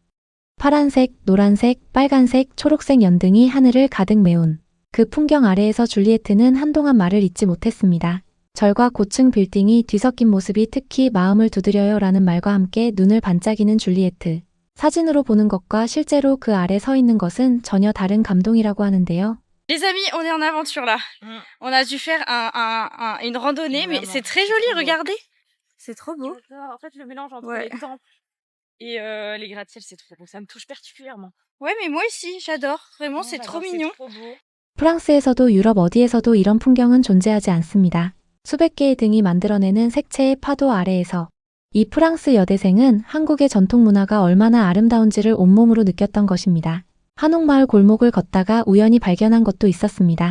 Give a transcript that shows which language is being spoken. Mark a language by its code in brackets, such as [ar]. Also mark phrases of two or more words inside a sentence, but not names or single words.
[ko] 파란색, 노란색, 빨간색, 초록색 연등이 하늘을 가득 메운 그 풍경 아래에서 줄리에트는 한동안 말을 잇지 못했습니다. 절과 고층 빌딩이 뒤섞인 모습이 특히 마음을 두드려요 라는 말과 함께 눈을 반짝이는 줄리에트. 사진으로 보는 것과 실제로 그 아래 서 있는 것은 전혀 다른 감동이라고 하는데요. [fr] Les amis, on est en aventure là. On a dû faire une randonnée, mais c'est très joli, regardez. C'est trop beau. En fait, le mélange entre Ouais. les temples et les gratte-ciel, c'est trop beau. Ça me touche particulièrement. Ouais, mais moi aussi, j'adore. Vraiment, c'est trop mignon. C'est trop beau. [ko] 프랑스에서도 유럽 어디에서도 이런 풍경은 존재하지 않습니다. 수백 개의 등이 만들어내는 색채의 파도 아래에서 이 프랑스 여대생은 한국의 전통 문화가 얼마나 아름다운지를 온몸으로 느꼈던 것입니다. 한옥마을 골목을 걷다가 우연히 발견한 것도 있었습니다.